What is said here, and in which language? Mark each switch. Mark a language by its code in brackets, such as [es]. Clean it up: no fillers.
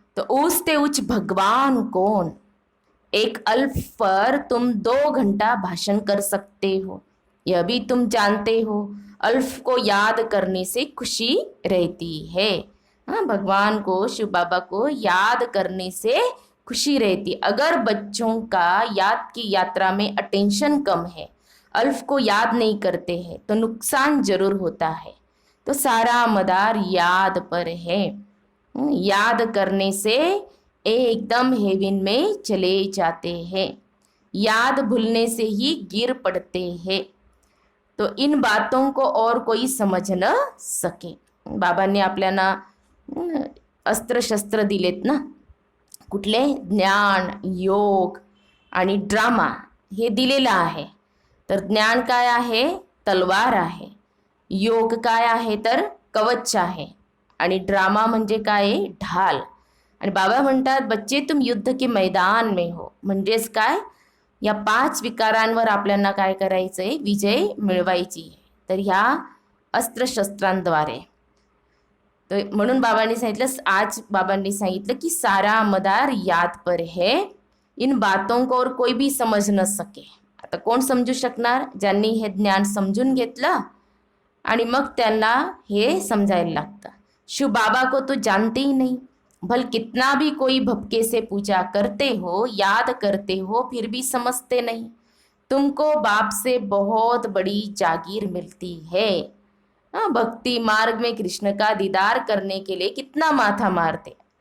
[hi] तो उस ते उच्च भगवान कौन. एक अल्फ पर तुम 2 घंटा भाषण कर सकते हो, यह भी तुम जानते हो. अल्फ को याद करने से खुशी रहती है. भगवान को, शिव बाबा को याद करने से खुशी रहती. अगर बच्चों का याद की यात्रा में अटेंशन कम है, अल्फ को याद नहीं करते हैं, तो नुकसान जरूर होता है. तो सारा मदार याद पर है। याद करने से एकदम हेवन में चले जाते हैं, याद भूलने से ही गिर पड़ते हैं। तो इन बातों को और कोई समझ न सके। [mr] बाबांनी आपल्याला अस्त्र शस्त्र दिलेत ना, कुठले? ज्ञान, योग आणि ड्रामा हे दिलेलं आहे। तर ज्ञान काय आहे? तलवार आहे। योग काय आहे? तर कवच आहे। आणि ड्रामा म्हणजे काय? ढाल। आणि बाबा म्हणतात, [hi] बच्चे तुम युद्ध के मैदान में हो। [mr] म्हणजेच काय? या 5 विकारांवर आपल्याला काय करायचंय? विजय मिळवायची आहे। तर ह्या अस्त्रशस्त्रांद्वारे। तर म्हणून बाबांनी सांगितलं, आज बाबांनी सांगितलं की [hi] सारा मदार याद पर है, इन बातों को और कोई भी समझ न सके। [mr] आता कोण समजू शकणार? ज्यांनी हे ज्ञान समजून घेतलं आणि मग त्यांना हे समजायला लागतं। [hi] शिव बाबा को तो जानते ही नहीं, भल कितना भी कोई भपके से पूजा करते हो, याद करते हो, फिर भी समझते नहीं। तुमको बाप से बहुत बड़ी जागीर मिलती है। भक्ति मार्ग में कृष्ण का दीदार करने के लिए कितना माथा मारते।